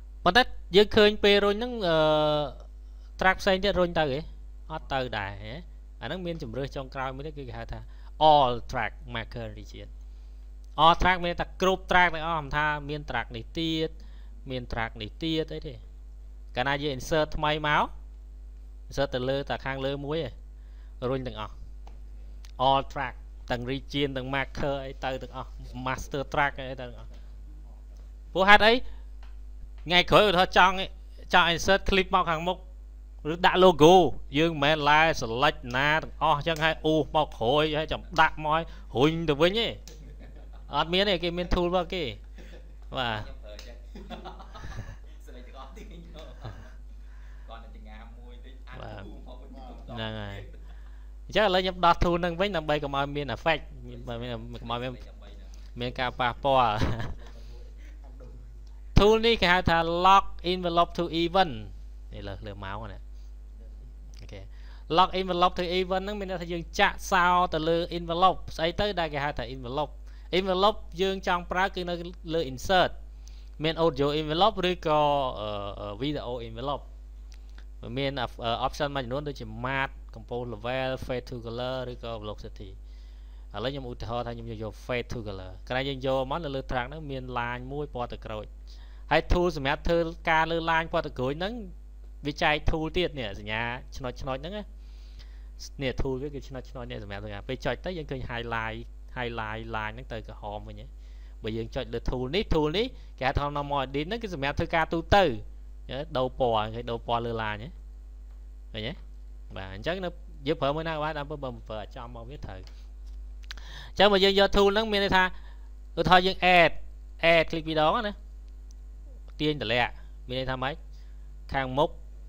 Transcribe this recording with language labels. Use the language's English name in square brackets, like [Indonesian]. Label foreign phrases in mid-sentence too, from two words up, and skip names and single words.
[Khmer] ប៉ុន្តែយើងឃើញពេលរុញហ្នឹងtrack ផ្សេងទៀតរុញទៅហ៎អត់ទៅដែរហ៎អាហ្នឹងមានជំរឿសចុងក្រោយមួយទៀតគឺគេហៅថា [English] all track marker region all track [Khmer] មានតែគ្រប់ track ទាំងអស់មិនថាមាន track នេះទៀតមាន track នេះទៀតអីទេកាលណាយើង insert ថ្មីមក insert ទៅលើតែខាងលើមួយឯងរុញ ទាំងអស់ [English] all track [Khmer] ទាំង region ទាំង marker អីទៅទាំងអស់ [English] master track [Khmer] អីទៅទាំងអស់ព្រោះហេតុអី ថ្ងៃក្រោយឧទាហរណ៍ចង់ [English] insert clip [Khmer] មកខាងមុខឬដាក់ logo យើងមិនមែន [English] live select [Khmer] ណាទាំងអស់អញ្ចឹងហើយអូសមកក្រោយហើយចាំដាក់មករុញទៅវិញទេអត់មានទេគេមាន tool របស់គេបាទហ្នឹងហើយអញ្ចឹងឥឡូវខ្ញុំដោះ tool នឹងវិញដើម្បីកុំឲ្យមាន effect កុំឲ្យមានការប៉ះពាល់ tool នេះគេហៅថា [English] lock envelope to event [Khmer] នេះលើម៉ៅណាអូខេ [English] lock envelope to event [Khmer] ហ្នឹងមានន័យថាយើងចាក់សោទៅលើ envelope ស្អីទៅដែលគេហៅថា envelope យើងចង់ប្រើគឺនៅលើ insert មាន [English] audio envelope [Khmer] ឬក៏ [English] video envelope [Khmer] មាន option មួយចំនួនដូចជា [English] matte compose level fade to color [Khmer] ឬក៏ velocity ឥឡូវខ្ញុំឧទាហរណ៍ថាខ្ញុំយក [English] fade to color [Khmer] ក្រោយយើងយកមកនៅលើ track ហ្នឹងមាន line មួយពណ៌ ទឹកក្រូចហើយ tool សម្រាប់ធ្វើការលើ line ពណ៌ទឹកក្រូចហ្នឹងវាចែក tool ទៀតនេះសញ្ញាឆ្នោតហ្នឹងណានេះ tool វា គឺឆ្នោតនេះសម្រាប់ធ្វើការពេលចុចទៅយើងឃើញ [English] highlight line [Khmer] ហ្នឹងទៅក្រហមវិញបើយើងចុចលើ tool នេះគេហៅថា [English] normal edit [Khmer] ហ្នឹងគឺសម្រាប់ធ្វើការទូទៅដូរពណ៌គេដូរពណ៌លើ line ឃើញទេបាទអញ្ចឹងយើងប្រើមួយណាក៏បានដើម្បីបើប្រើចំមកវាត្រូវអញ្ចឹងបើយើងយក tool ហ្នឹងមានន័យថាឧទាហរណ៍យើង [English] add click [Khmer] ពីរដងណាទាញតម្លាក់មានន័យថាម៉េចខាងមុខ